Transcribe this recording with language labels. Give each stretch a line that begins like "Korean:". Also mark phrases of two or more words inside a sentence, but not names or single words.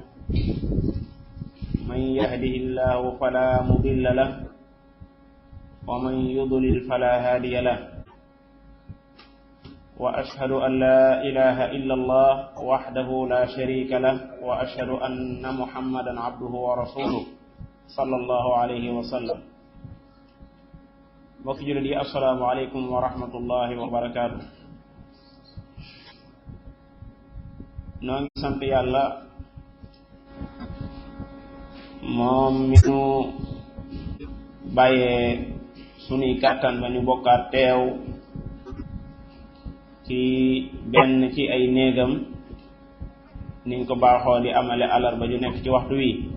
Arabic: من يهده الله فلا مضل له ومن يضلل فلا هادي له. وأشهد أن لا إله إلا الله وحده لا شريك له وأشهد أن محمدا عبده ورسوله صلى الله عليه وسلم.
Wolof: mbokk jullit yi
Arabic: السلام عليكم ورحمة الله وبركاته.
Wolof: noo ngi sant yàlla moom mi nu bàyyee sunuy kàttan ba ñu bokkaat teew ci benn ci ay néegam niñ ko baaxoo di amale alarba ju nekk ci waxtu wi.